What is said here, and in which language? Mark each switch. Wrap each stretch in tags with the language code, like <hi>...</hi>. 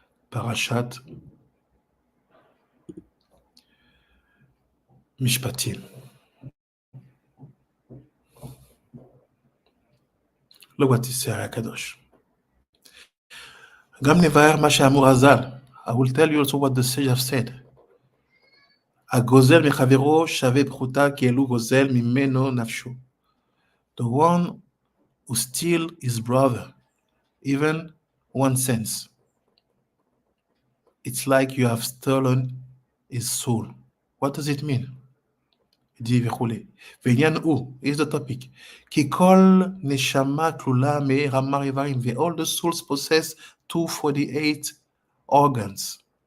<he>Parashat Mishpatim.</he> <en>Look what is Sarah Kadosh.</en> <he>Gam nevaer ma she'amur Hazal.</he> <en>I will tell you also what the sage have said.</en> <he>הגוזל מחברו שווה פחותה כאילו גוזל ממנו נפשו.</he> <en>The one who steals his brother, even 1 cent, it's like you have stolen his soul. What does it mean?</en> <fr>Il dit</fr> <en>וכולי.</en> <he>ועניין הוא,</he> <en>is the topic,</en> <he>כי כל נשמה כלולה מרמה איברים,</he> <en>all the souls possess 248 organs.</en>